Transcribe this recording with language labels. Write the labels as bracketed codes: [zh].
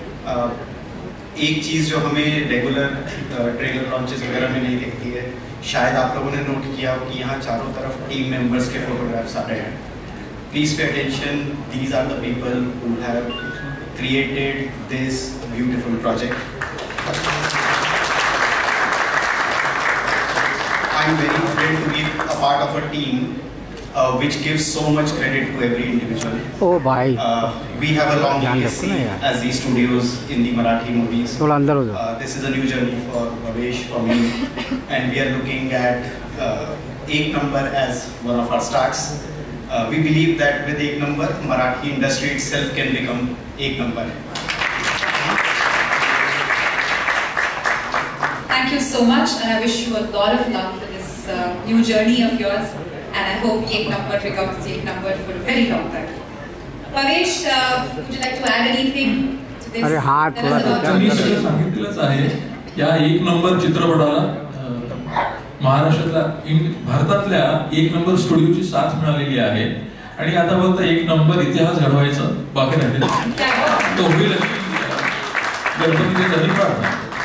[hi] एक चीज़ जो हमें रेगुलर ट्रेलर लॉन्चेस वगैरह में नहीं दिखती है, शायद आप लोगों ने नोट किया हो कि यहाँ चारों तरफ टीम मेंबर्स के फोटोग्राफ्स आ रहे हैं. [en] Please pay attention, these are the people who have created this beautiful project. I am very thrilled to be a part of a team which gives so much credit to every individual. Oh, bhai. We have a long legacy as the studios in the Marathi movies. [hi] थोड़ा अंदर हो जाओ. [en] This is a new journey for Bhavesh, for me, and we are looking at Ek Number as one of our stars. We believe that with Ek Number, Marathi industry itself can become Ek Number. Thank you so much, and I wish you a lot of luck for this new journey of yours. And I hope Ek Number becomes Ek Number for a very long time. Bhavesh, would you like to add anything to this? [hi] अरे हाँ, थोड़ा सा. [mr] मी सगळं सांगितलंच आहे. या 1 number चित्रपटाला महाराष्ट्रातल्या भारतातल्या 1 नंबर स्टुडिओची साथ मिळालेली आहे आणि आता फक्त 1 नंबर इतिहास घडवायचं बाकी राहिलेला तो होईल गणपतीच्या घरी प्रार्थना.